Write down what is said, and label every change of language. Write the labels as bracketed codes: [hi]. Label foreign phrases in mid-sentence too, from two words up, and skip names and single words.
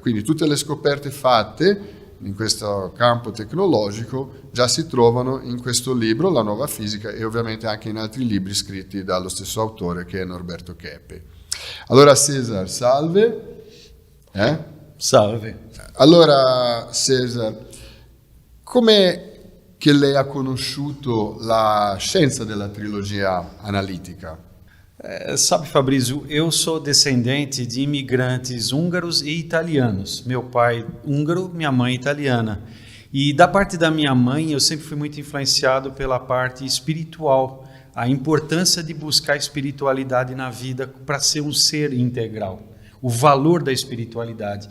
[it] Quindi tutte le scoperte fatte in questo campo tecnologico già si trovano in questo libro, La nuova fisica, e ovviamente anche in altri libri scritti dallo stesso autore che è Norberto Keppe. Allora César, salve. Salve. Allora César, come che lei ha conosciuto la scienza della trilogia analitica? [pt] Sabe, Fabrício, eu sou descendente de imigrantes húngaros e italianos. Meu pai húngaro, minha mãe italiana. E da parte da minha mãe, eu sempre fui muito influenciado pela parte espiritual, a importância de buscar espiritualidade na vida para ser um ser integral, o valor da espiritualidade.